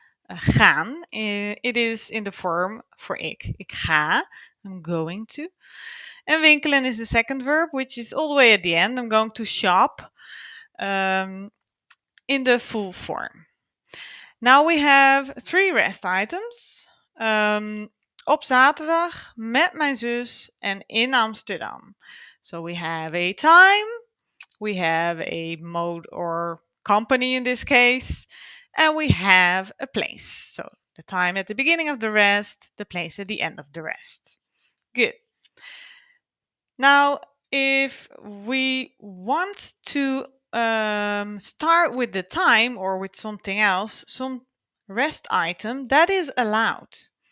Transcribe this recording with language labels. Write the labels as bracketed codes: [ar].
[en] Gaan. It is in the form for ik. [nl] Ik ga. [en] I'm going to. And winkelen is the second verb, which is all the way at the end. I'm going to shop. In the full form. Now we have three rest items. [nl] Op zaterdag, met mijn zus en in Amsterdam. [en] So we have a time, we have a mode or company in this case, and we have a place. So the time at the beginning of the rest, the place at the end of the rest. Good. Now, if we want to start with the time or with something else, some rest item, that is allowed.